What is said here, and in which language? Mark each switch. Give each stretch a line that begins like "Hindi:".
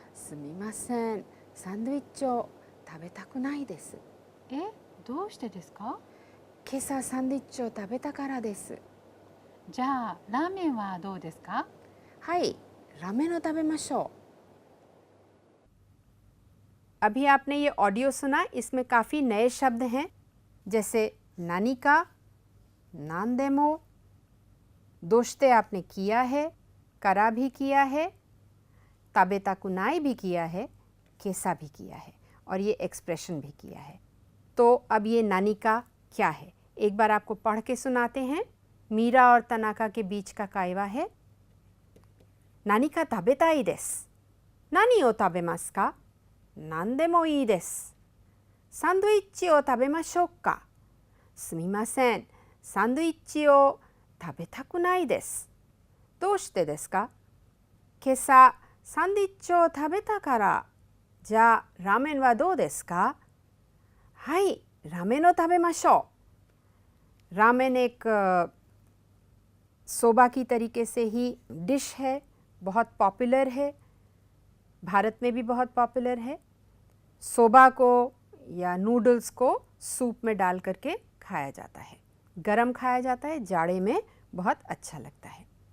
Japanese: すみません、サンドイッチを食べたくないです。え、どうしてですか？今朝サンドイッチを食べたからです。じゃあラーメンはどうですか？はい、ラーメンを食べましょう。
Hindi: अभी आपने ये ऑडियो सुना, इसमें काफ़ी नए शब्द हैं, जैसे नानी का, नानदेमो, दोश्ते आपने किया है, करा भी किया है, ताबेता कुनाई भी किया है, केसा भी किया है, और ये एक्सप्रेशन भी किया है। तो अब ये नानी का क्या है, एक बार आपको पढ़ के सुनाते हैं। मीरा और तनाका के बीच का कायवा है।
Japanese: नानी का ताबेताई देस। नानी ओ ताबेमासु का? 何でもいいです。サンドイッチを食べましょうか。すみません、サンドイッチを食べたくないです。どうしてですか？今朝サンドイッチを食べたから。じゃあラーメンはどうですか？はい、ラーメンを食べましょう。
Hindi: रामेन एक सोबा की तरीके से ही डिश है, बहुत पॉपुलर है, भारत में भी बहुत पॉपुलर है। सोबा को या नूडल्स को सूप में डाल करके खाया जाता है, गरम खाया जाता है, जाड़े में बहुत अच्छा लगता है।